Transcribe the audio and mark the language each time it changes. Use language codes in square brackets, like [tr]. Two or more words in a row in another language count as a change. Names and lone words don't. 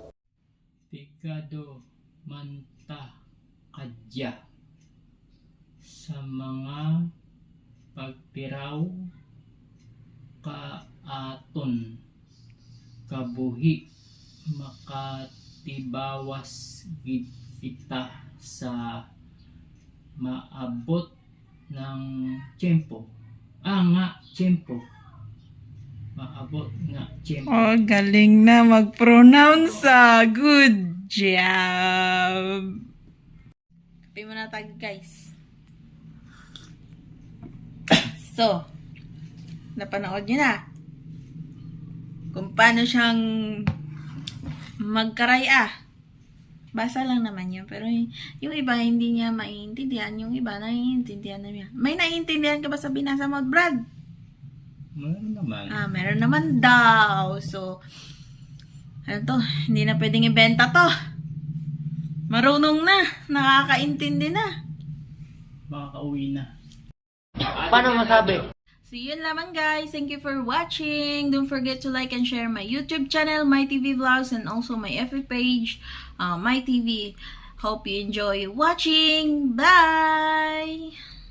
[hil] Pigado manta kadya sa mga pagpiraw kaaton kabuhi makatibawas gid kita sa maabot ng tiyempo. Maabot nga tiyempo. [tl] Oh, galing na mag-pronounce. Good job. Kape muna tayo, guys. So, napanood nyo na kung paano siyang magkaraya. Basa lang naman yun. Pero yung iba hindi niya maiintindihan. Yung iba naiintindihan na niya. May naiintindihan ka ba sa binasa mo, Brad? Meron naman. Meron naman daw. So, ano to? Hindi na pwedeng ibenta to. Marunong na. Nakakaintindi na. Makakauwi na. Paano masabi? So, yun lamang, guys. [en] Thank you for watching. Don't forget to like and share my YouTube channel, My TV Vlogs, and also my FB page, My TV. Hope you enjoy watching. Bye!